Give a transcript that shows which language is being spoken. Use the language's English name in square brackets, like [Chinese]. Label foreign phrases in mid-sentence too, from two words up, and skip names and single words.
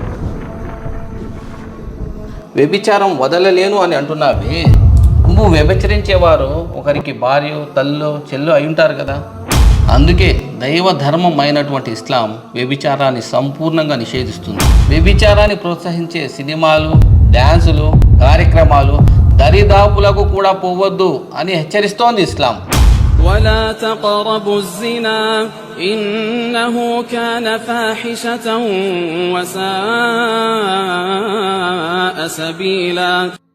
[Telugu] వ్యభిచారం వదలలేను అని అంటున్నావే, నువ్వు వ్యభిచరించేవారు ఒకరికి భార్య, తల్లు, చెల్లు అయి ఉంటారు కదా. అందుకే దైవ ధర్మం అయినటువంటి ఇస్లాం వ్యభిచారాన్ని సంపూర్ణంగా నిషేధిస్తుంది. వ్యభిచారాన్ని ప్రోత్సహించే సినిమాలు, డ్యాన్సులు, కార్యక్రమాలు దరిదాపులకు కూడా పోవద్దు అని హెచ్చరిస్తోంది ఇస్లాం. [Arabic] ولا تقربوا الزنا إنه كان فاحشة وساء سبيلا